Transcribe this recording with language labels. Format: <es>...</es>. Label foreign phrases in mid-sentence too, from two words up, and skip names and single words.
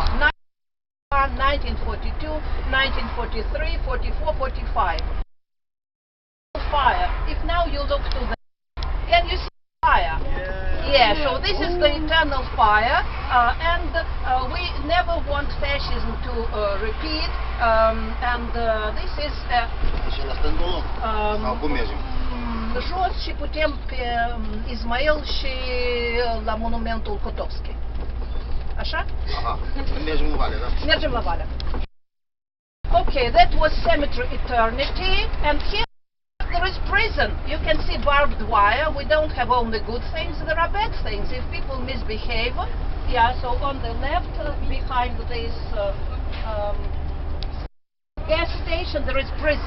<en>1942, 1943, 44, 45. Fire. If now you look to the... Can you see fire? Yeah, so this is the eternal fire, and we never want fascism to repeat, and this is...</en> <ro>jos și putem pe Ismail și la monumentul Kotovski. Așa? Aha. Mergem în vale, da? Mergem la vale.</ro> <en>Okay, that was Cemetery Eternity, and here there is prison. You can see barbed wire. We don't have only good things, there are bad things. If people misbehave, yeah, so on the left, behind this gas station, there is prison.</en>